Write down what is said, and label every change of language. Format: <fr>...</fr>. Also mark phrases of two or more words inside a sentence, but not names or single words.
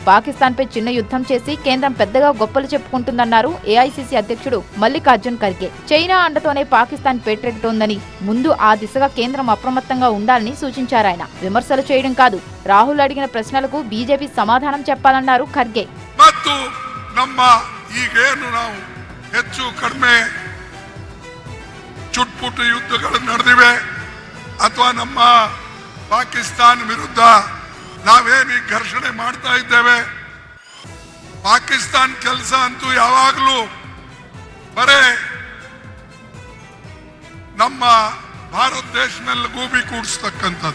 <te>పాకిస్తాన్ పై చిన్న యుద్ధం చేసి కేంద్రం పెద్దగా గొప్పలు చెప్పుకుంటుందన్నారు ఏఐసీసీ అధ్యక్షుడు మల్లికార్జున్ ఖర్గే. చైనా అండతోనే పాకిస్తాన్ పేటరెక్కుతోందని, ముందు ఆ దిశగా కేంద్రం అప్రమత్తంగా ఉండాలని సూచించారు. ఆయన విమర్శలు చేయడం కాదు, రాహుల్ అడిగిన ప్రశ్నలకు బీజేపీ సమాధానం చెప్పాలన్నారు ఖర్గే.</te> <kn>ನಮ್ಮ ಈಗೇನು ನಾವು ಹೆಚ್ಚು ಕಡಿಮೆ ಚುಟ್ಪುಟ್ಟು ಯುದ್ಧಗಳು ನಡೆದಿವೆ ಅಥವಾ ನಮ್ಮ ಪಾಕಿಸ್ತಾನ ವಿರುದ್ಧ ನಾವೇನು ಘರ್ಷಣೆ ಮಾಡ್ತಾ ಇದ್ದೇವೆ, ಪಾಕಿಸ್ತಾನ ಕೆಲಸ ಅಂತೂ ಯಾವಾಗಲೂ ಬರೇ ನಮ್ಮ ಭಾರತ ದೇಶ ಮೇಲೆ ಗೂಬಿ ಕೂಡಿಸ್ತಕ್ಕಂಥದ್ದು.</kn>